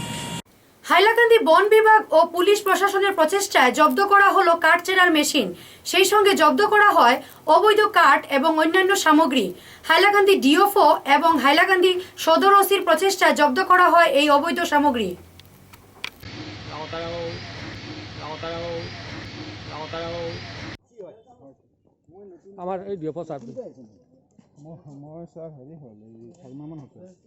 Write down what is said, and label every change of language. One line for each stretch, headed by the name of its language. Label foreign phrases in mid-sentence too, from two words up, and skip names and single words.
Bangla: হাইলাকান্দি বন বিভাগ ও পুলিশ প্রশাসনের প্রচেষ্টায় জব্দ করা হলো কাঠ চেরার মেশিন, সেই সঙ্গে জব্দ করা হয় অবৈধ কাঠ এবং অন্যান্য সামগ্রী। হাইলাকান্দি ডিওফও এবং হাইলাকান্দি সদর ওসির প্রচেষ্টায় জব্দ করা হয় এই অবৈধ সামগ্রী। আমার এই ডিওফও স্যার
Assamese: মই স্যার হেৰি হ'ল এই 4 মাহমান হৈছে।